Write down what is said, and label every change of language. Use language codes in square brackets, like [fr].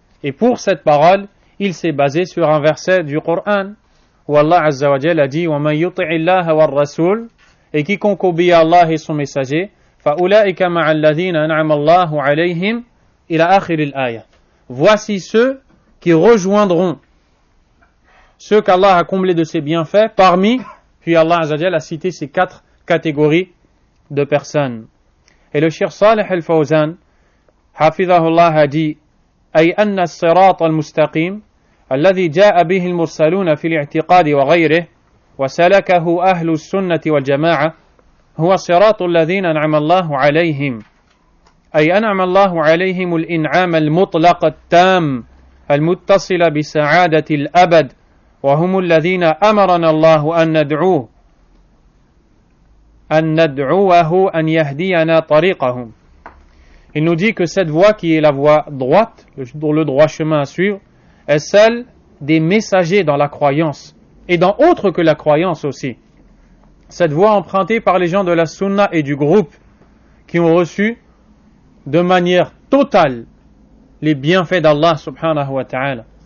[fr] Et pour cette parole, il s'est basé sur un verset du Coran où Allah Azza wa Jalla a dit [ar] وَمَنْ يُطِعِ اللَّهَ وَالرَّسُولِ, [fr] et quiconque obéit à Allah et son messager, [ar] فَأُولَٰئِكَ مَعَ الَّذِينَ أَنْعَمَ اللَّهُ عَلَيْهِمْ إِلَى آخِرِ الْآيَةِ, [fr] voici ceux qui rejoindront ceux qu'Allah a comblés de ses bienfaits parmi, puis Allah Azza wa Jalla a cité ces 4 catégories de personnes. Et le Cheikh Saleh al-Fawzan hafidhahullah a dit [ar] أي أن الصراط المستقيم الذي جاء به المرسلون في الاعتقاد وغيره وسلكه أهل السنة والجماعة هو صراط الذين أنعم الله عليهم, أي أنعم الله عليهم الإنعام المطلق التام المتصل بسعادة الأبد, وهم الذين أمرنا الله أن ندعوه أن يهدينا طريقهم. [fr] Il nous dit que cette voie qui est la voie droite, le droit chemin à suivre, est celle des messagers dans la croyance et dans autre que la croyance aussi. Cette voie empruntée par les gens de la Sunna et du groupe qui ont reçu de manière totale les bienfaits d'Allah subhanahu wa ta'ala.